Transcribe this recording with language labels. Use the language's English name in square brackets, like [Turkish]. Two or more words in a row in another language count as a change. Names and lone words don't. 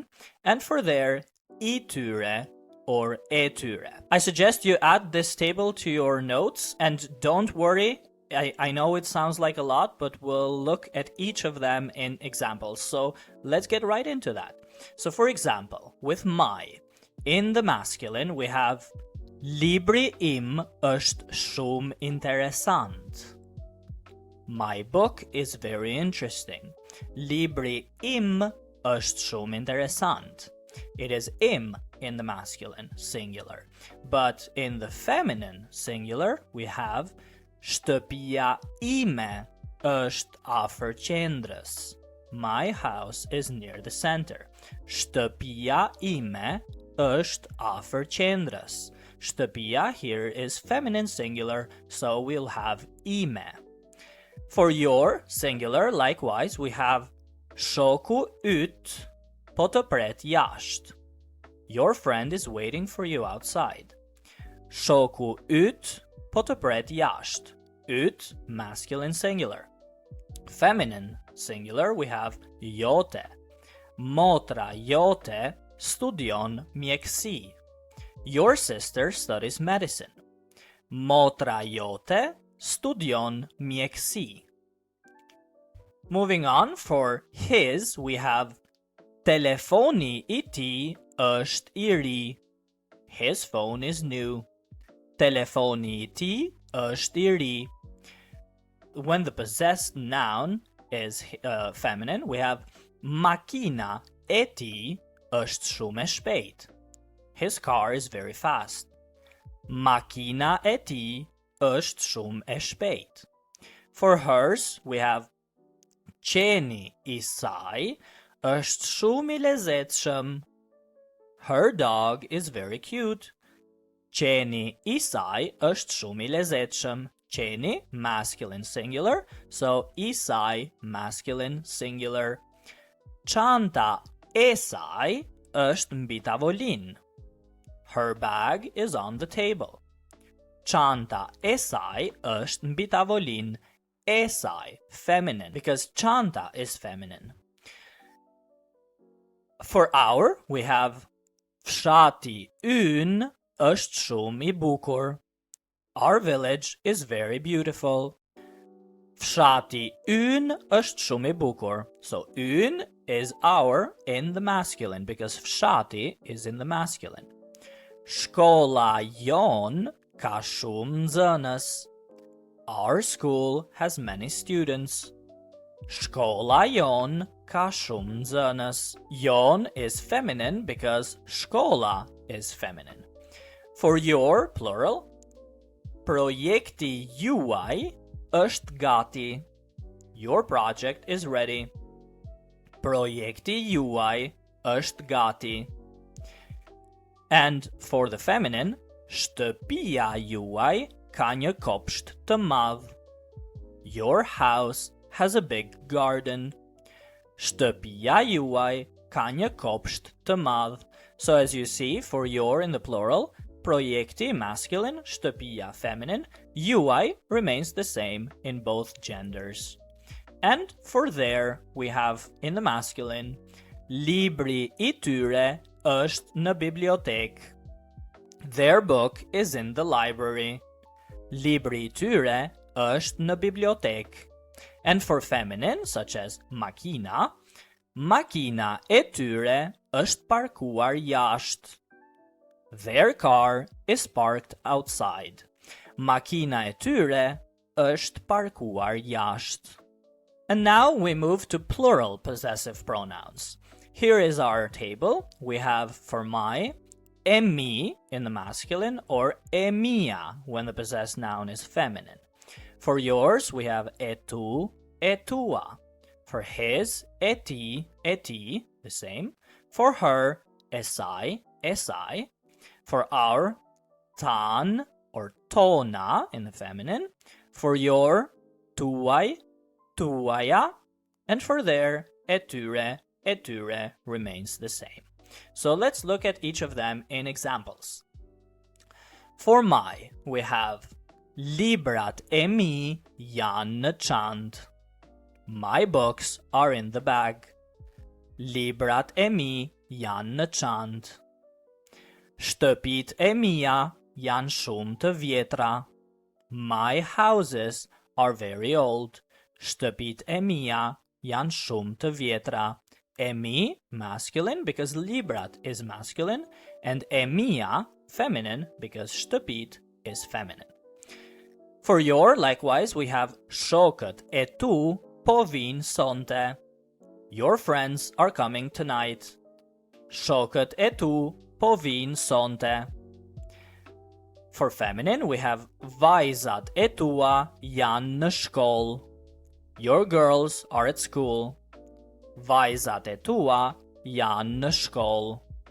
[English] And for their, iture or eture. I suggest you add this table to your notes, and don't worry, I know it sounds like a lot, but we'll look at each of them in examples. So let's get right into that. So for example, with my, in the masculine, we have [Albanian] Libri im është shumë interesant. [English] My book is very interesting. [Albanian] Libri im është shumë interesant. [English] It is im in the masculine, singular. But in the feminine, singular, we have [Albanian] Shtëpia ime është afër qendrës. [English] My house is near the center. [Albanian] Shtëpia ime është afër qendrës. [English] Shtëpia here is feminine singular, so we'll have ime. For your, singular, likewise, we have [Albanian] Shoku yt po të pret jashtë. [English] Your friend is waiting for you outside. [Albanian] Shoku yt po të pret jashtë. Yt, [English] masculine singular. Feminine singular, we have jote. [Albanian] Motra jote studion mjeksi. [English] Your sister studies medicine. [Albanian] Motra jote studion mjeksi. [English] Moving on, for his, we have [Albanian] Telefoni I tij është I ri. [English] His phone is new. [Albanian] Telefoni I tij është I ri. [English] When the possessed noun is feminine, we have [Albanian] Makina e tij është shumë e shpejt. [English] His car is very fast. [Albanian] Makina e tij është shumë e shpejt. [English] For hers, we have [Albanian] Qeni I saj është shumë I lezetshëm. [English] Her dog is very cute. [Albanian] Qeni I saj është shumë I lezetshëm. Qeni, [English] masculine singular, so [Albanian] I saj, [English] masculine singular. [Albanian] Çanta e saj është mbi tavolinë. [English] Her bag is on the table. [Albanian] Çanta e saj është mbi tavolinë. esai, [English] feminine, because çanta is feminine. For our, we have [Albanian] fshati ynë është shumë I bukur. [English] Our village is very beautiful. [Albanian] Fshati ynë është shumë I bukur. [English] So ynë is our in the masculine because fshati is in the masculine. [Albanian] Shkolla jon ka shumë nxënës. [English] Our school has many students. [Albanian] Shkolla jon ka shumë nxënës. [English] Jon is feminine because shkolla is feminine. For your, plural, [Albanian] projekti juaj është gati. [English] Your project is ready. [Albanian] Projekti juaj është gati. [English] And for the feminine, [Albanian] shtëpia juaj ka një kopsht të madh. [English] Your house has a big garden. [Albanian] Shtëpia juaj ka një kopsht të madh. [English] So as you see, for your in the plural, projekti masculine, shtëpia feminine, juaj remains the same in both genders. And for their, we have in the masculine, [Albanian] libri I tyre është në bibliotek. [English] Their book is in the library. [Albanian] Libri I tyre është në bibliotek. [English] And for feminine, such as [Albanian] makina, makina e tyre është parkuar jashtë. [English] Their car is parked outside. [Albanian] Makina e tyre është parkuar jashtë. [English] And now we move to plural possessive pronouns. Here is our table. We have for my, [Albanian] e mi [English] in the masculine or [Albanian] e mia [English] when the possessed noun is feminine. For yours, we have [Albanian] e tu, e tua. [English] For his, [Albanian] e ti, [English] the same. For her, [Albanian] esai, esai. [English] For our, tan or tona in the feminine. For your, tuai, tuaja. And for their, [Albanian] eture, eture [English] remains the same. So let's look at each of them in examples. For my, we have [Albanian] librat e mi janë në çantë. [English] My books are in the bag. [Albanian] Librat e mi janë në çantë. Shtëpit e mia janë shumë të vjetra. [English] My houses are very old. [Albanian] Shtëpit e mia janë shumë të vjetra. E mi, [English] masculine, because librat is masculine, and [Albanian] e mia, [English] feminine, because shtëpit is feminine. For your, likewise, we have [Albanian] shokët e tu po vinë sonte. [English] Your friends are coming tonight. [Albanian] Shokët e tu po vinë sonte. [English] For feminine, we have [Albanian] vajzat e tua janë në shkollë. [English] Your girls are at school. [Albanian] Vajzat e tua janë në shkollë.